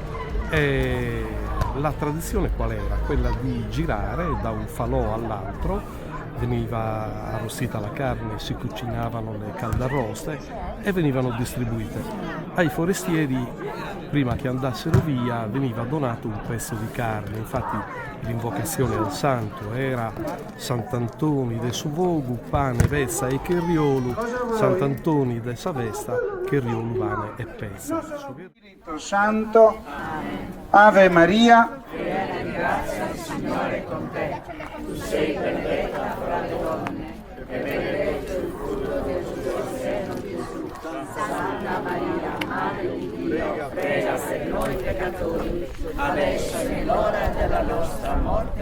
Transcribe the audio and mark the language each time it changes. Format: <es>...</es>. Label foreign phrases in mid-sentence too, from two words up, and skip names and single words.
<it>E la tradizione qual era? Quella di girare da un falò all'altro, veniva arrostita la carne, si cucinavano le caldarroste e venivano distribuite. Ai forestieri, prima che andassero via, veniva donato un pezzo di carne. Infatti l'invocazione al santo era</it> <sc>Sant'Antoni de Suvogu, pane, vezza e Cherriolu, Sant'Antoni de Savesta, Cherriolu, pane e pezza.</sc> <it>Spirito Santo, Ave Maria, piena di grazia, il Signore è con te. Tu sei benedetta fra le donne, e benedetto il frutto del tuo seno, Gesù. Santa Maria, Madre di Dio, prega per noi peccatori, adesso e nell'ora della nostra morte.</it>